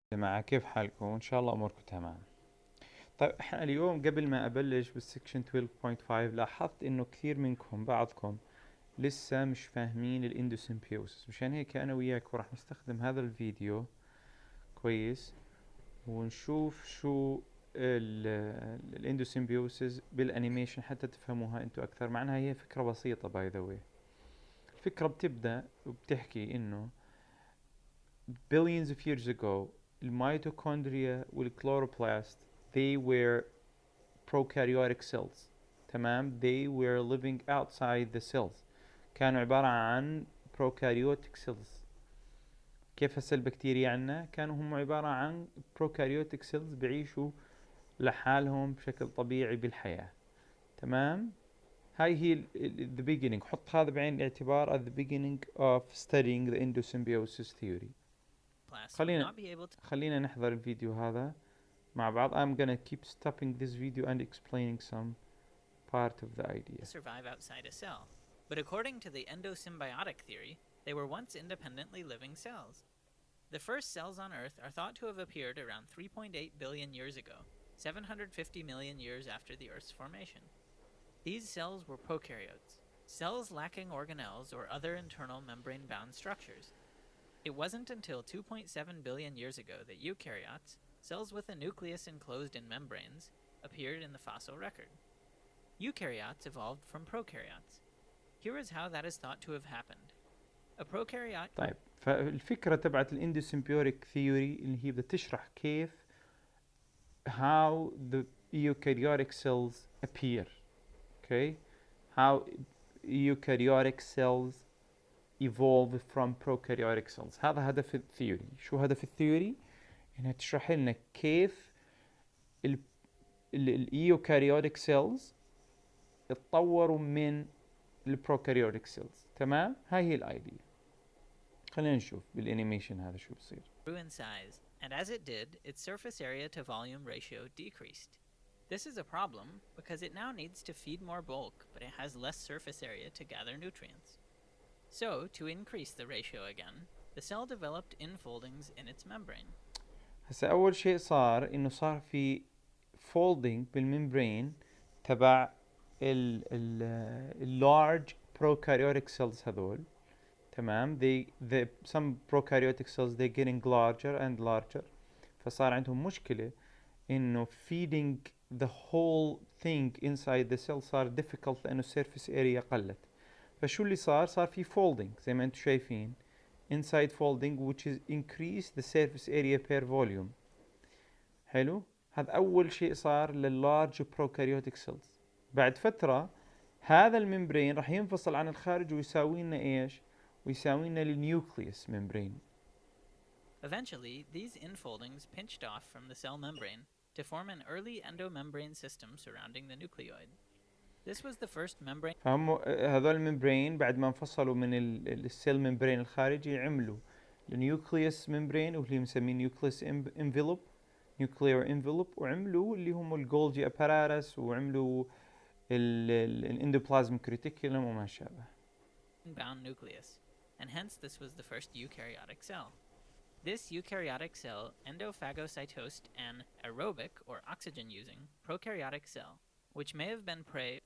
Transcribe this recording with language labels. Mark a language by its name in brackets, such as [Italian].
[Arabic] جماعة كيف حالكم؟ إن شاء الله أموركم تمام. طيب إحنا اليوم قبل ما أبلش بالسكشن 12.5 لاحظت إنه كثير منكم بعضكم لسه مش فاهمين الاندوسيمبيوسس، مشان هيك أنا وياك راح نستخدم هذا الفيديو كويس ونشوف شو الاندوسيمبيوسس بالانيميشن حتى تفهموها انتو اكثر، مع انها هي فكرة بسيطة [English] By the way. [Arabic] الفكرة بتبدأ وبتحكي انه [English] billions of years ago الميتوكوندريا والكلوروبلاست they were prokaryotic cells. [Arabic] تمام، [English] they were living outside the cells، [Arabic] كانوا عبارة عن [English] prokaryotic cells. [Arabic] كيف هسه البكتيريا عنا كانوا هم عبارة عن prokaryotic cells بعيشوا لحالهم بشكل طبيعي بالحياة. تمام، هاي هي [English] the beginning. [Arabic] حط هذا بعين الاعتبار [English] at the beginning of studying the endosymbiosis theory. [Arabic] خلينا خلينا نحضر الفيديو هذا مع بعض. [English] I'm gonna keep stopping this video and explaining some part of the idea. Survive outside a cell, but according to the endosymbiotic theory, they were once independently living cells. The first cells on Earth are thought to have appeared around 3.8 billion years ago, 750 million years after the Earth's formation. These cells were prokaryotes, cells lacking organelles or other internal membrane-bound structures. It wasn't until 2.7 billion years ago that eukaryotes, cells with a nucleus enclosed in membranes, appeared in the fossil record. Eukaryotes evolved from prokaryotes. Here is how that is thought to have happened. A prokaryote. [Arabic] طيب، فالفكرة تبعت الاندوسيمبيوريك ثيوري اللي هي بدها تشرح كيف [English] how the eukaryotic cells appear. Okay, how eukaryotic cells evolve from prokaryotic cells. [Arabic] هذا هدف الثيوري. شو هدف الثيوري؟ انها تشرح لنا كيف الايوكاريوتيك سيلز اتطوروا من البروكاريوتيك سيلز. تمام، هاي هي الايديا. خلينا نشوف بالانيميشن هذا شو بصير. [English] Grew in size, and as it did, its surface area to volume ratio decreased. This is a problem because it now needs to feed more bulk, but it has less surface area to gather nutrients. So, to increase the ratio again, the cell developed infoldings in its membrane. [Arabic] هسا اول شيء صار انه صار في folding بالممبرين تبع ال large prokaryotic cells هذول. تمام، [English] some prokaryotic cells they getting larger and larger. [Arabic] فصار عندهم مشكلة انه [English] feeding the whole thing inside the cell [Arabic] صار [English] difficult [Arabic] لانه [English] surface area [Arabic] قلت. فشو اللي صار في [English] folding [Arabic] زي ما انتم شايفين [English] inside folding which is increase the surface area per volume. [Arabic] حلو، هذا اول شيء صار لللارج prokaryotic cells. بعد فترة هذا الممبرين راح ينفصل عن الخارج ويساوي لنا ايش؟ ويساوي لنا النيوكليوس ممبرين. [English] Eventually, these infoldings pinched off from the cell membrane to form an early endomembrane system surrounding the nucleoid. This was the first membrane. [Arabic] فهم هذول الممبرين بعد ما انفصلوا من السيل ممبرين الخارجي عملوا النيوكليوس ممبرين واللي بنسميه نيوكليوس انفلوب، نيوكليير انفلوب، وعملوا اللي هم الجولجي اباراتس، وعملوا الاندوبلازم كريتيكولم وما شابه. [English] bound nucleus, and hence this was the first eukaryotic cell. This eukaryotic cell endophagocytosed an aerobic or oxygen-using prokaryotic cell, which may have been prey.